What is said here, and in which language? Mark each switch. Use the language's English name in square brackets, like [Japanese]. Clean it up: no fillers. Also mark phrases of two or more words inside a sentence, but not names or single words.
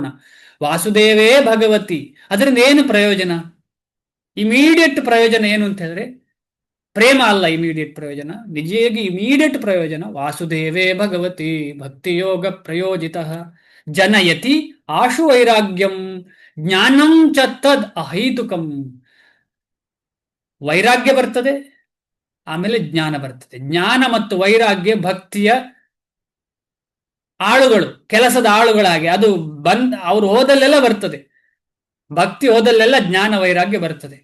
[Sanskrit] ವಾಸುದೇವೇ ಭಗವತಿ, [Kannada] ಅದರಿಂದ ಏನು ಪ್ರಯೋಜನ? ಇಮಿಡಿಯೇಟ್ ಪ್ರಯೋಜನ ಏನು ಅಂತ ಹೇಳಿದ್ರೆ ಪ್ರೇಮ ಅಲ್ಲ. ಇಮಿಡಿಯೇಟ್ ಪ್ರಯೋಜನ, ನಿಜವಾಗಿ ಇಮಿಡಿಯೇಟ್ ಪ್ರಯೋಜನ [Sanskrit] ವಾಸುದೇವೇ ಭಗವತಿ ಭಕ್ತಿಯೋಗ ಪ್ರಯೋಜಿತ ಜನಯತಿ ಆಶು ವೈರಾಗ್ಯಂ ಜ್ಞಾನಂ ಚ ತದ್ ಅಹೈತುಕಂ. [Kannada] ವೈರಾಗ್ಯ ಬರ್ತದೆ, ಆಮೇಲೆ ಜ್ಞಾನ ಬರ್ತದೆ. ಜ್ಞಾನ ಮತ್ತು ವೈರಾಗ್ಯ ಭಕ್ತಿಯ ಆಳುಗಳು, ಕೆಲಸದ ಆಳುಗಳಾಗಿ ಅದು ಅವ್ರು ಹೋದಲ್ಲೆಲ್ಲ ಬರ್ತದೆ. ಭಕ್ತಿ ಹೋದಲ್ಲೆಲ್ಲ ಜ್ಞಾನ ವೈರಾಗ್ಯ ಬರ್ತದೆ.